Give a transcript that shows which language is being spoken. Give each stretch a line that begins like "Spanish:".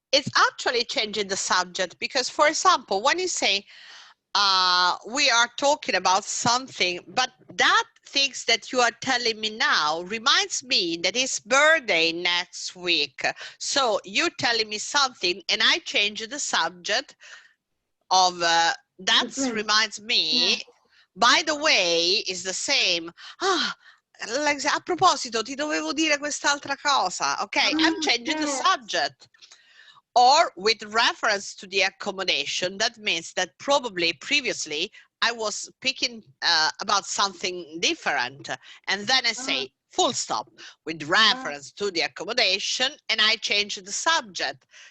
English: It's actually changing the subject because, for example, when you say we are talking about something, but that things that you are telling me now reminds me that it's birthday next week. So you're telling me something and I change the subject of that reminds me. Yeah. By the way, is the same.
Italian: A proposito, ti dovevo dire quest'altra cosa.
English: Okay, I'm changing the subject. Or with reference to the accommodation, that means that probably previously I was speaking about something different. And then I say full stop with reference to the accommodation and I change the subject.